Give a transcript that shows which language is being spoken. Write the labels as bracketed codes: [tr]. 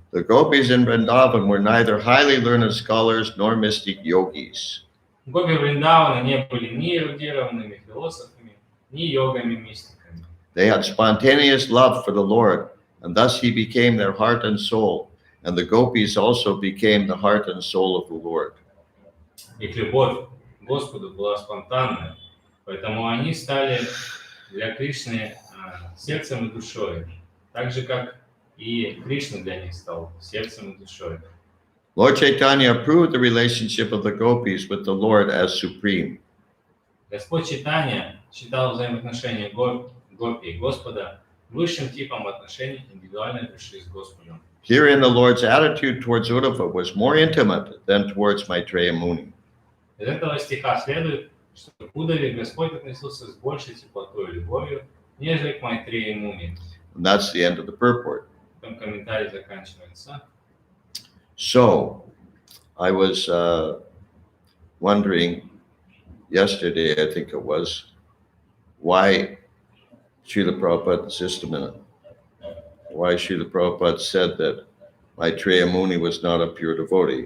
[en] The gopis in Vrindavan were neither highly learned scholars nor mystic yogis. [ru] Гопи Вриндавана не были ни эрудированными философами, ни йогами-мистиками. [en] They had spontaneous love for the Lord, and thus he became their heart and soul, and the gopis also became the heart and soul of the Lord. [ru] Их любовь к Господу была спонтанной, поэтому они стали для Кришны сердцем и душой, так же, как и Кришна для них стал сердцем и душой. [en] Lord Chaitanya approved the relationship of the gopis with the Lord as supreme. [ru] Господь Чайтанья считал взаимоотношения гопи и Господа высшим типом отношений индивидуальной души с Господом. [en] Herein the Lord's attitude towards Uddhava was more intimate than towards Maitreya Muni. [ru] Из этого стиха следует, что к Удаве Господь относился с большей теплотой и любовью, нежели к Майтрея Муни. [en] And that's the end of the purport. [ru] Там комментарий заканчивается. [en] So, I was wondering yesterday, I think it was, why Srila Prabhupada, just a minute, why Srila Prabhupada said that Maitreya Muni was not a pure devotee.